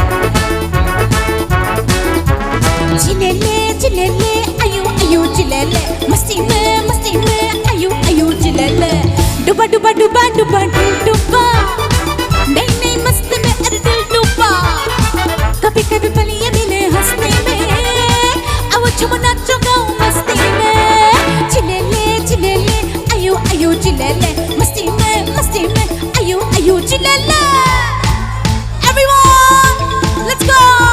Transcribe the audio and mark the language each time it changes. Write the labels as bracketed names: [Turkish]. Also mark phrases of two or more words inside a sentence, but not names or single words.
[Hindi] चिले ले आयो आयो चिले ले, मस्ती में आयु आयु चिले ले। डुबा डुबा डुबा डुबा दिल डुबा, नहीं नहीं मस्त में अरे दिल डुबा। कभी कभी पल ये मिले हंसने में, अब झूम नाचो गाओ मस्ती में। चिले ले आयु आयु चिले ले, मस्ती में आयु आयु चिले ले। [English] Everyone, let's go.